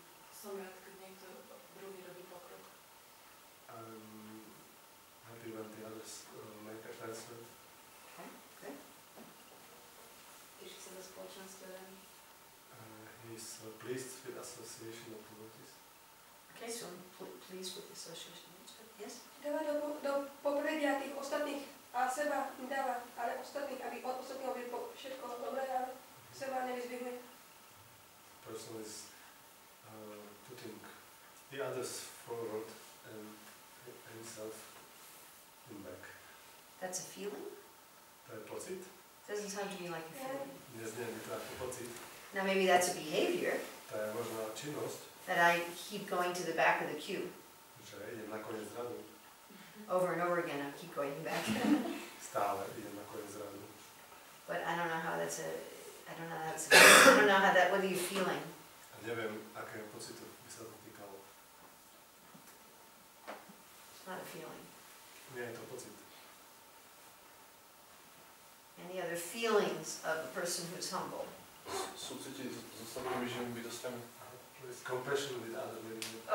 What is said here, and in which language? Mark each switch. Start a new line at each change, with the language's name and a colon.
Slovak: Som rád, keď niekto druhý robí pokrok.
English: I'm happy when the others make advancement. Okay, good.
Slovak: Teší sa za spoločnosť s Devami.
English: He is pleased with association of devotees. Okay, so I'm pleased with the association. Yes?
Slovak: Dáva do popredia tých ostatných a seba dáva, ale ostatných, aby od ostatných robili všetko dobré, ale seba nevyzvihuje.
English: Person is putting the others forward and himself in back. That's a feeling?
Slovak: To je pocit?
English: Doesn't sound to me like a feeling.
Slovak: Neznie mi to ako pocit.
English: Now maybe that's a behavior
Slovak: To je možná činnosť,
English: that I keep going to the back of the queue.
Slovak: že idem na koniec radu.
English: Over and over again, I keep going back.
Slovak: Stále idem na koniec radu.
English: But I don't know how that's a, I don't know how that's a, I don't know how that, what are you feeling?
Slovak: A neviem, akého pocitu by sa to týkalo.
English: It's not a feeling.
Slovak: Nie je to pocit.
English: Any other feelings of a person who's humble?
Slovak: Súcitiť s ostatnými živými bytostiami.
English: With compassion with other living.